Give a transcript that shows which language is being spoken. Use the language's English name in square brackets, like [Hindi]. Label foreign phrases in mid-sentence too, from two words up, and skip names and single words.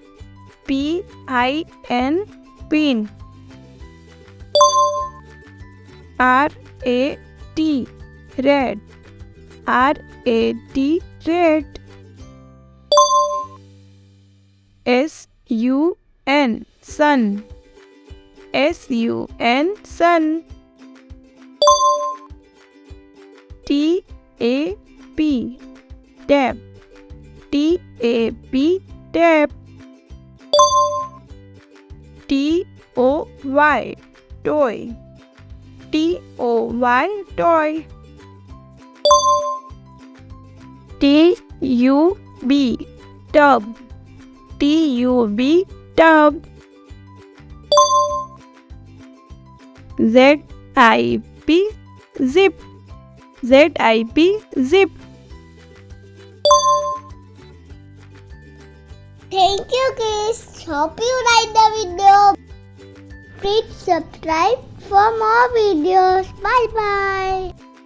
[English] P-I-N, pin. R-A-T, rat. R-A-T, rat. S-U-N, sun. S-U-N, sun. T-A-P, tap. T-A-P, tap. T-O-Y, toy. T-O-Y, toy. T-U-B, tub. T-U-B, tub. Z-I-P, zip. Z-I-P, zip. Thank you guys. Hope you like the video. Please subscribe for more videos. Bye bye.